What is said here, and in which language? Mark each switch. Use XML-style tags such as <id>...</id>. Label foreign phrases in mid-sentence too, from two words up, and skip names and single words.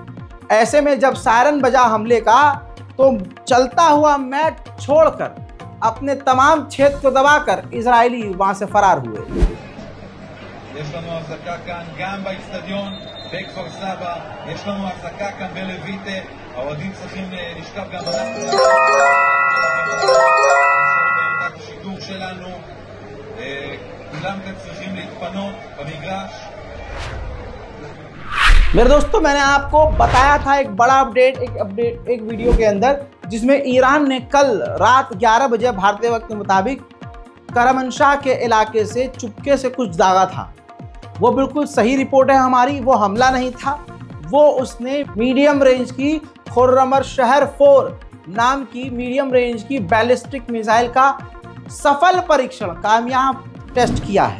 <hi>ऐसे में जब सायरन बजा हमले का तो चलता हुआ मैच छोड़कर अपने तमाम क्षेत्र को दबाकर इजरायली वहां से फरार हुए।</hi> <he>יש לנו החזקה כאן גם באצטדיון בכפר סבא, יש לנו החזקה כאן בלויטה, האוהדים צריכים לשכב גם בעמדת השידור שלנו, כולם כאן צריכים להתפנות במגרש।</he> <hi>मेरे दोस्तों, मैंने आपको बताया था एक बड़ा अपडेट एक वीडियो के अंदर, जिसमें ईरान ने कल रात 11 बजे भारतीय वक्त के मुताबिक करमनशाह के इलाके से चुपके से कुछ दागा था। वो बिल्कुल सही रिपोर्ट है हमारी, वो हमला नहीं था, वो उसने</hi> <en>medium range</en> <hi>की खुर्रमर शहर 4 नाम की</hi> <en>medium range</en> <hi>की</hi> <en>ballistic missile</en> <hi>का सफल परीक्षण, कामयाब टेस्ट किया है।</hi>